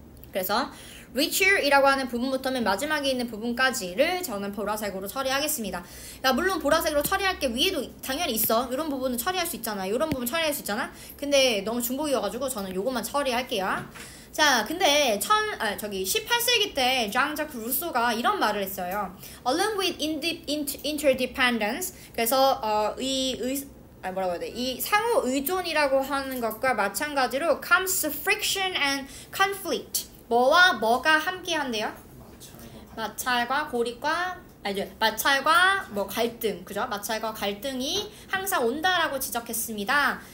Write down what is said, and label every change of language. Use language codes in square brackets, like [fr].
[ko] 그래서 richer이라고 하는 부분부터 맨 마지막에 있는 부분까지를 저는 보라색으로 처리하겠습니다. 물론 보라색으로 처리할 게 위에도 당연히 있어. 이런 부분은 처리할 수 있잖아. 이런 부분 처리할 수 있잖아. 근데 너무 중복이어가지고 저는 요것만 처리할게요. 자, 근데 18세기 때 장자크 루소가 이런 말을 했어요. [en] Along with interdependence. [ko] 그래서 뭐라고 해야 돼? 이 상호 의존이라고 하는 것과 마찬가지로 [en] comes friction and conflict. [ko] 뭐와 뭐가 함께 한대요? 마찰과 고립과 마찰과 갈등, 그죠? 마찰과 갈등이 항상 온다라고 지적했습니다.